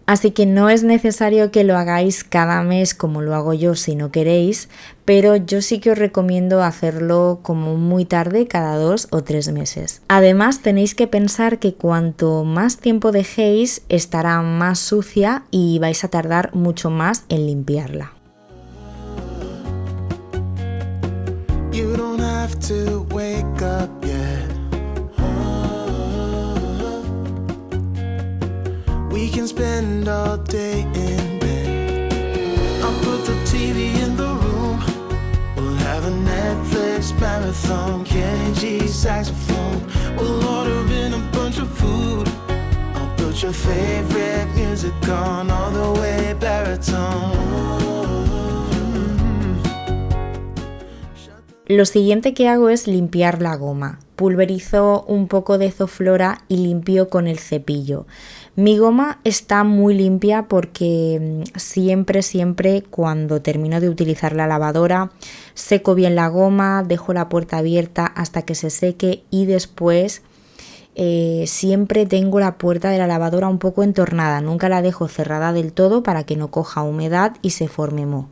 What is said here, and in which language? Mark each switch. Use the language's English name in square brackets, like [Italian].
[Spanish] Así que no es necesario que lo hagáis cada mes como lo hago yo si no queréis, pero yo sí que os recomiendo hacerlo como muy tarde, cada 2 o 3 meses. Además tenéis que pensar que cuanto más tiempo dejéis estará más sucia y vais a tardar mucho más en limpiarla. [English] You don't have to wake up yet. We can spend all day in bed. I'll put the TV in the room. We'll have a Netflix marathon. Kenny G saxophone. We'll order in a bunch of food. I'll put your favorite music on all the way baritone. [Spanish] Lo siguiente que hago es limpiar la goma. Pulverizo un poco de Zoflora y limpio con el cepillo. Mi goma está muy limpia porque siempre cuando termino de utilizar la lavadora seco bien la goma, dejo la puerta abierta hasta que se seque y después siempre tengo la puerta de la lavadora un poco entornada, nunca la dejo cerrada del todo para que no coja humedad y se forme moho.